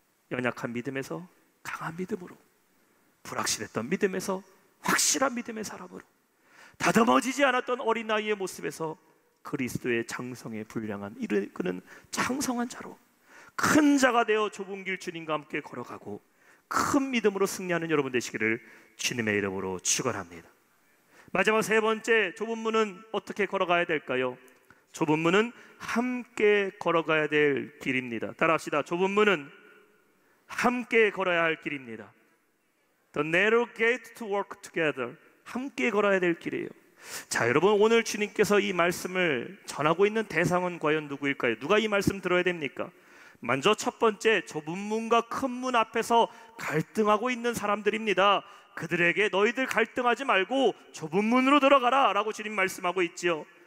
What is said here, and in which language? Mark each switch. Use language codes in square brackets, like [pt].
[ko] 연약한 믿음에서 강한 믿음으로, 불확실했던 믿음에서 확실한 믿음의 사람으로, 다듬어지지 않았던 어린 나이의 모습에서 그리스도의 장성에 분량한 이르는 장성한 자로, 큰 자가 되어 좁은 길 주님과 함께 걸어가고 큰 믿음으로 승리하는 여러분 되시기를 주님의 이름으로 축원합니다. 마지막 세 번째, 좁은 문은 어떻게 걸어가야 될까요? 좁은 문은 함께 걸어가야 될 길입니다. 따라합시다. 좁은 문은 함께 걸어야 할 길입니다. [en] The narrow gate to walk together. [ko] 함께 걸어야 될 길이에요. 자, 여러분, 오늘 주님께서 이 말씀을 전하고 있는 대상은 과연 누구일까요? 누가 이 말씀 들어야 됩니까? 먼저 첫 번째, 좁은 문과 큰 문 앞에서 갈등하고 있는 사람들입니다. 그들에게 너희들 갈등하지 말고 좁은 문으로 들어가라 라고 주님 말씀하고 있지요.